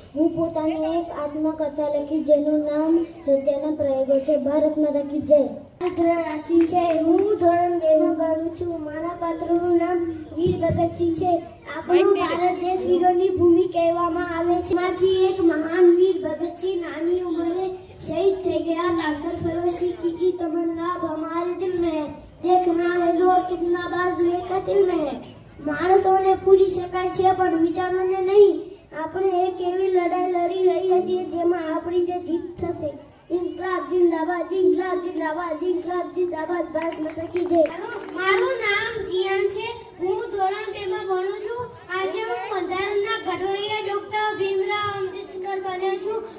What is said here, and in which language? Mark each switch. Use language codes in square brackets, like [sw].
[gu] હું પોતાની એક આત્મકથા લખી જેનું નામ સત્યના પ્રયોગો છે. ભારત માતા કી જય. હું ધોરણ 2 માં ભણું છું. મારા પાત્રનું નામ વીર ભગતસિંહ છે. આપણો ભારત દેશ વીરોની ભૂમિ કહેવામાં આવે છે. માંથી એક મહાન વીર ભગતસિંહ નાની ઉંમરે શહીદ થઈ ગયા હતા. [hi] सरफरोशी की तमन्ना अब हमारे दिल में है. देखना है जो कितना बाजू एक दिल में है. [gu] માણસોને પૂરી શકાય છે પણ વિચારોને નહીં. આપણે એક એવી લડાઈ લડી રહ્યા છીએ જેમાં આપણી જે જીત થશે. ઇન્કલાબ જિંદાબાદ, ઇન્કલાબ જિંદાબાદ, ઇન્કલાબ જિંદાબાદ. ભારત માતા કી જય. મારું નામ જીયાન છે. હું ધોરણ 2 માં ભણું છું. આજે હું બંધારણના ઘડવૈયા ડોક્ટર ભીમરાવ આંબેડકર બન્યો છું.